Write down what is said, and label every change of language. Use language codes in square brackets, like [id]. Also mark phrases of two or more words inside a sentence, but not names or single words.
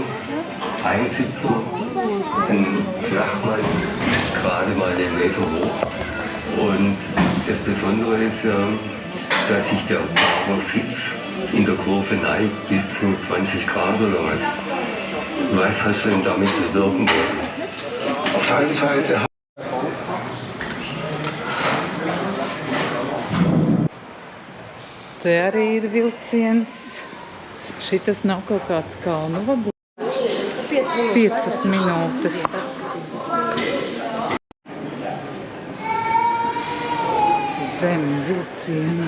[de] Einsitzer, ein Flachmann, gerade mal den Meter hoch. Und das Besondere ist, dass sich der Fahrersitz in der Kurve neigt bis zu 20 Grad oder was. Was hast du denn damit bewirken wollen? Auf der einen Seite [lv] Te arī ir vilciens. Šitas nav kaut kāds kalnu vagons. 5 minūtes. Zem vilciena.